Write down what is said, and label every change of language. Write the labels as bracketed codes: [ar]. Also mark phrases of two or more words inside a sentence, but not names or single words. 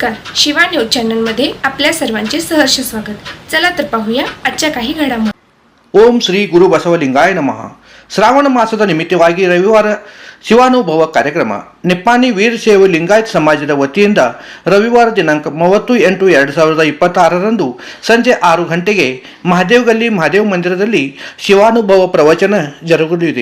[mr] शिवा न्यूज चॅनलमध्ये आपल्या सर्वांचे सहर्ष स्वागत. चला तर पाहूया आजच्या काही घडामोडी. [sa] ಓಂ ಶ್ರೀ ಗುರು ಬಸವಲಿಂಗಾಯ ನಮಃ. [kn] ಶ್ರಾವಣ ಮಾಸದ ನಿಮಿತ್ತವಾಗಿ ರವಿವಾರ ಶಿವಾನುಭವ ಕಾರ್ಯಕ್ರಮ ನಿಪ್ಪಾಣಿ ವೀರಶೈವ ಲಿಂಗಾಯತ ಸಮಾಜದ ವತಿಯಿಂದ ರವಿವಾರ ದಿನಾಂಕ 30/8/2026ರಂದು ಸಂಜೆ 6 ಗಂಟೆಗೆ ಮಹಾದೇವ್ ಗಲ್ಲಿ ಮಹಾದೇವ್ ಮಂದಿರದಲ್ಲಿ ಶಿವಾನುಭವ ಪ್ರವಚನ ಜರುಗಲಿದೆ.